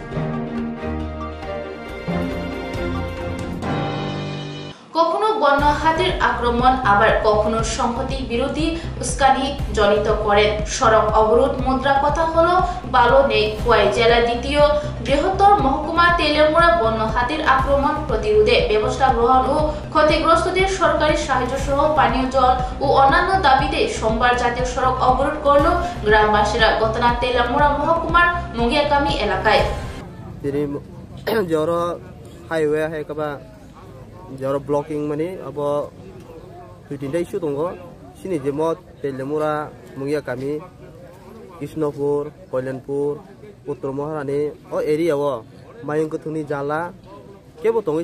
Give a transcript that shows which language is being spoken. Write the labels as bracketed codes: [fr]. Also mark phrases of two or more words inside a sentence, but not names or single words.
[bn] কখনো বন্য হাতির আক্রমণ আবার কখনো সংহতি বিরোধী উস্কানি জনিত করেন সড়ক অবরোধ মুদ্রা কথা হলো ভালো নেই খোয়াই জেলা দ্বিতীয় বৃহত্তর মহকুমা তেলেমুড়া বন্য হাতির আক্রমণ প্রতিরোধে ব্যবস্থা গ্রহণ ও ক্ষতিগ্রস্তদের সরকারি সাহায্য সহ পানীয় জল ও অন্যান্য দাবিতে সোমবার জাতীয় সড়ক অবরোধ করল গ্রামবাসীরা ঘটনা তেলেমুড়া মহকুমার মুগিয়াকামি এলাকায় [trp] jaro blocking mani abo tutinda issue tongo sini jemot telemura mungia kami Krishnapur Koilanpur Uttar Maharani o area wo mayung kuthuni jala kebo tongi